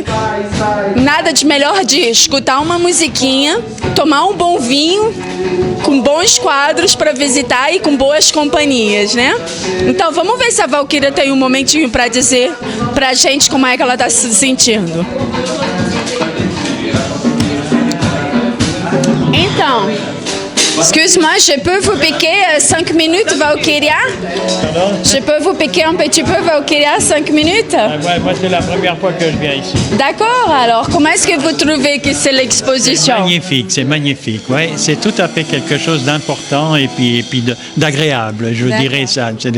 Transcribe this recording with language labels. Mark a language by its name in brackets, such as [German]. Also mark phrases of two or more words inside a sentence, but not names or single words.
[Portuguese] Nada de melhor de escutar uma musiquinha, tomar um bom vinho, com bons quadros para visitar e com boas companhias, né? Então vamos ver se a Valquíria tem um momentinho para dizer pra gente como é que ela está se sentindo. Então, [French] excuse-moi, je peux vous piquer 5 minutes, Valquíria? Pardon? Je peux vous piquer un petit peu, Valquíria, 5 minutes? Ouais, moi, c'est la première fois que je viens ici. D'accord, alors comment est-ce que vous trouvez que c'est l'exposition? C'est magnifique, ouais. C'est tout à fait quelque chose d'important et puis d'agréable, je dirais ça, etc.